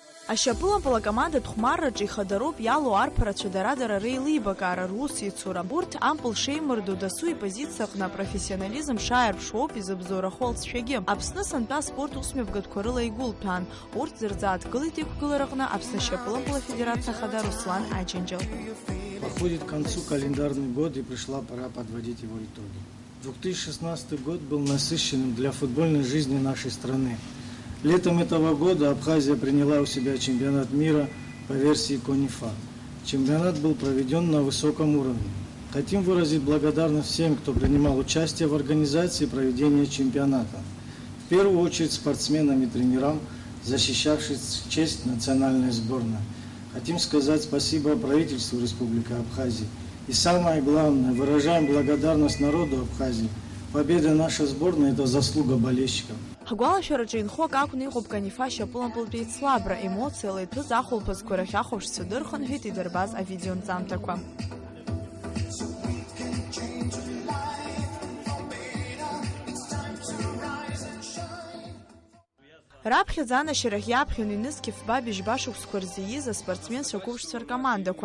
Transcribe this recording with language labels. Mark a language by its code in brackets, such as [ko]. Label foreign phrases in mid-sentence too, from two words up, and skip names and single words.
[ab] Ашьапылампыл акомандатә хәмарраҿы ихадароуп иалоу арԥарацәа дара-дара реилибакаара, рус иацура. Урҭ ампыл шеимырду дасу ипозициа аҟны апрофессионализм шааирԥшуа ауп изыбзоурахо алҵшәагьы. Аԥсны сантәа аспорт усмҩаԥгатәқәа рыла игәылҭәаан. Урҭ зырзааҭгылеит иқәгылараҟны Аԥсны ашьапылампыл афедерациа ахада Руслан Аџьынџьал. [ru] Подходит к концу календарный год и пришла пора подводить его итоги. 2016 год был насыщенным для футбольной жизни нашей страны. Летом этого года Абхазия приняла у себя чемпионат мира по версии КОНИФА. Чемпионат был проведен на высоком уровне. Хотим выразить благодарность всем, кто принимал участие в организации проведения чемпионата. В первую очередь спортсменам и тренерам, защищавшим честь национальной сборной. Хотим сказать спасибо правительству Республики Абхазия. И самое главное, выражаем благодарность народу Абхазии. Победа нашей сборной – это заслуга болельщиков. [ab] Ҳгәалашәараҿы инхо ак акәны иҟоуп КОНИФА ашьапылампылтәи еицлабра, емоциала иҭәыз ахәылԥазқәа рахь ахәаԥшцәа дырхынҳәит идырбаз авидеонҵамҭақәа. Раԥхьаӡа анашьарахь иаԥхьаны инызқьыф ба-быжьба шықәсқәа рзы ииз аспортсменцәа қәыԥшцәа ркомандақәа.